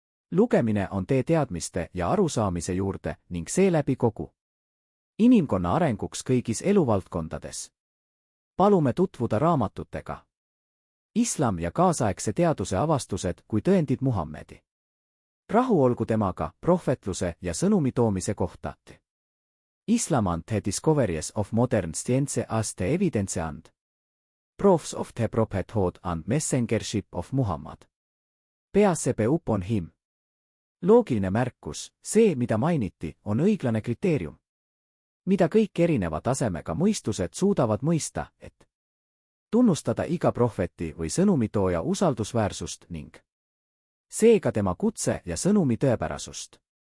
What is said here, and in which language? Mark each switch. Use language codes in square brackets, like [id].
[et] Lugemine on tee teadmiste ja arusaamise juurde ning seeläbi kogu inimkonna arenguks kõigis eluvaldkondades. Palume tutvuda raamatutega Islam ja kaasaegse teaduse avastused kui tõendid Muhammedi rahu olgu temaga, prohvetluse ja sõnumi toomise kohta. [en] Islam and the discoveries of modern science as the evidence and proofs of the prophethood and messengership of Muhammad. Peace upon him. [et] Loogiline märkus, see, mida mainiti, on õiglane kriteerium, mida kõik erineva tasemega mõistused suudavad mõista, et tunnustada iga prohveti või sõnumitooja usaldusväärsust ning seega tema kutse ja sõnumi tõepärasust.